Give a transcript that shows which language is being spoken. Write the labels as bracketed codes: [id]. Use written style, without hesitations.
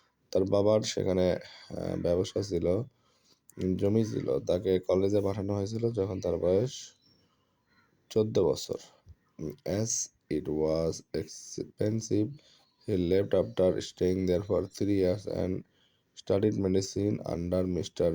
[bn] তার বাবার সেখানে ব্যবসা ছিল, জমি ছিল। তাকে কলেজে পাঠানো হয়েছিল যখন তার বয়স 14 বছর। [en] As it was expensive, he left after staying there for 3 years and studied medicine under Mr.